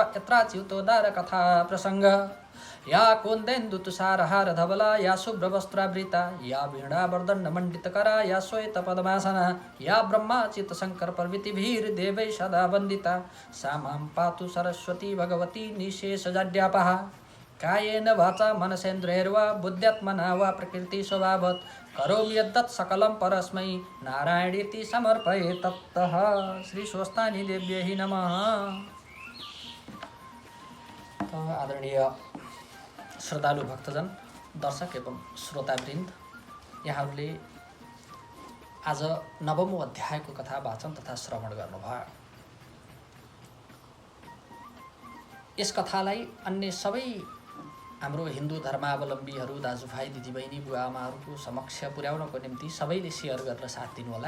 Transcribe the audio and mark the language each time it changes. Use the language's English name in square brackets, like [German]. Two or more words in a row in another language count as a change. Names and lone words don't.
[Sanskrit] यत्राच्युतोदार कथा प्रसंग या कुन्देन्दु तुषारहार धवला या शुभ्रवस्त्रावृता या वीणावर्दण्डमण्डितकरा या श्वेतपद्मासना या ब्रह्माचित शंकर प्रभृतिभिर्देवैः सदा वन्दिता सा मां पातु सरस्वती भगवती निशेषजाड्यापहा कायेन वाचा मनसेन्द्रियैर्वा बुद्ध्यात्मना वा प्रकृति स्वभावत् करोमि यद्दत् सकलं परस्मै नारायणीति समर्पये तत्तः। श्री स्वस्तानी देव्यै नमः। [Nepali] आदरणीय श्रद्धालु भक्तजन, दर्शक एवं श्रोतावृन्द, यहाँहरूले आज नवमौं अध्यायको कथा वाचन तथा श्रवण गर्नुभयो। यस कथालाई अन्य सबै हाम्रो हिन्दू धर्मावलम्बीहरू दाजुभाइ दिदीबहिनी बुवाआमाहरूको समक्ष पुर्याउनको निम्ति सबैले सेयर गरेर साथ दिनुहोला।